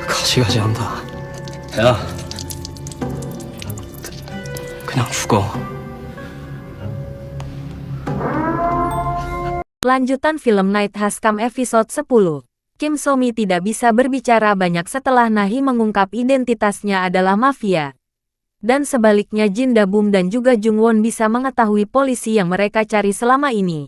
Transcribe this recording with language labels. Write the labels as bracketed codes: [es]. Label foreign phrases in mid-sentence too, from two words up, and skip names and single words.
[ko] 다시 가지 않다. 야, 그냥 죽어. [id] Lanjutan film Night Has Come episode 10. Kim So-mi tidak bisa berbicara banyak setelah Nahi mengungkap identitasnya adalah mafia. Dan sebaliknya Jin Da-bum dan juga Jung-won bisa mengetahui polisi yang mereka cari selama ini.